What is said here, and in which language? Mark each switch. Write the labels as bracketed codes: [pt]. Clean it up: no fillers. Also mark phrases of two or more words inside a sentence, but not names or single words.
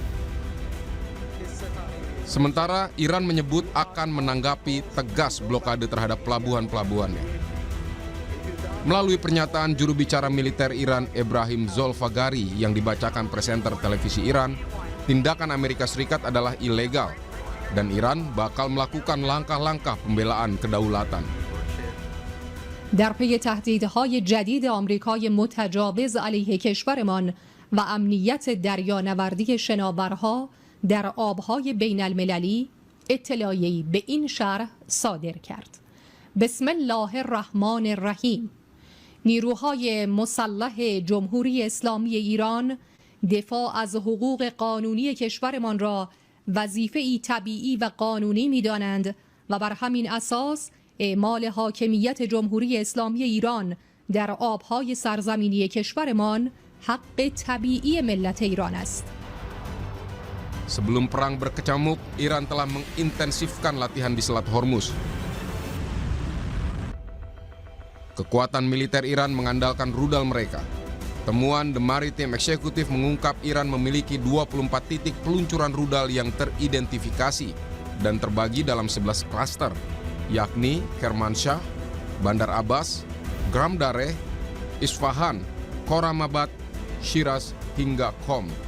[id] Sementara Iran menyebut akan menanggapi tegas blokade terhadap pelabuhan-pelabuhannya. Melalui pernyataan juru bicara militer Iran Ebrahim Zolfagari yang dibacakan presenter televisi Iran, tindakan Amerika Serikat adalah ilegal dan Iran bakal melakukan langkah-langkah pembelaan kedaulatan. [fa] در پی تهدیدهای جدید آمریکای متجاوز علیه کشورمان و امنیت دریانوردی شناورها در آبهای بین المللی اطلاعیه‌ای به این شرح صادر کرد. [ar] بسم الله الرحمن الرحیم. [fa] نیروهای مسلح جمهوری اسلامی ایران دفاع از حقوق قانونی کشورمان را وظیفه‌ای طبیعی و قانونی می‌دانند و بر همین اساس اعمال حاکمیت جمهوری اسلامی ایران در آبهای سرزمینی کشورمان حق طبیعی ملت ایران است. [id] Sebelum perang berkecamuk, Iran telah mengintensifkan latihan di Selat Hormuz. Kekuatan militer Iran mengandalkan rudal mereka. Temuan The Maritime Executive mengungkap Iran memiliki 24 titik peluncuran rudal yang teridentifikasi dan terbagi dalam 11 klaster, yakni Kermanshah, Bandar Abbas, Gram Dareh, Isfahan, Khorramabad, Shiraz, hingga Qom.